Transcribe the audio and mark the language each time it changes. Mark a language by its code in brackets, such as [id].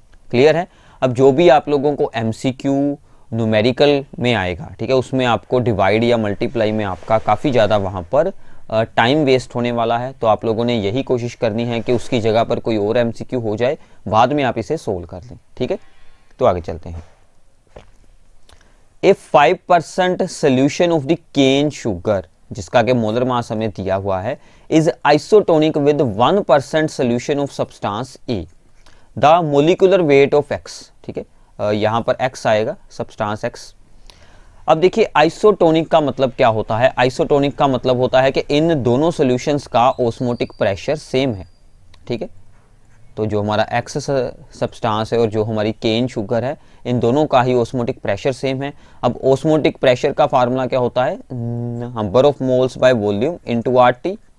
[hi] Clear है, अब जो भी आप लोगों को MCQ न्यूमेरिकल में आएगा, ठीक है, उसमें आपको डिवाइड या मल्टीप्लाई में आपका काफ़ी ज़्यादा वहाँ पर टाइम वेस्ट होने वाला है। तो आप लोगों ने यही कोशिश करनी है कि उसकी जगह पर कोई और MCQ हो जाए, बाद में आप इसे सोल्व कर लें। ठीक है, तो आगे चलते हैं। [en] If 5% solution of the cane sugar, [hi] जिसका के मोलर मास हमें दिया हुआ है, [en] is isotonic with 1% solution of substance A, the molecular weight of X। [hi] ठीक है, यहाँ पर X आएगा, [en] substance X। [hi] अब देखिए आइसोटोनिक का मतलब क्या होता है। आइसोटोनिक का मतलब होता है कि इन दोनों सॉल्यूशंस का ऑस्मोटिक प्रेशर सेम है, ठीक है। तो जो हमारा एक्स सब्सटेंस है और जो हमारी केन शुगर है, इन दोनों का ही ऑस्मोटिक प्रेशर सेम है। अब ऑस्मोटिक प्रेशर का फार्मूला क्या होता है, number of moles by volume into RT.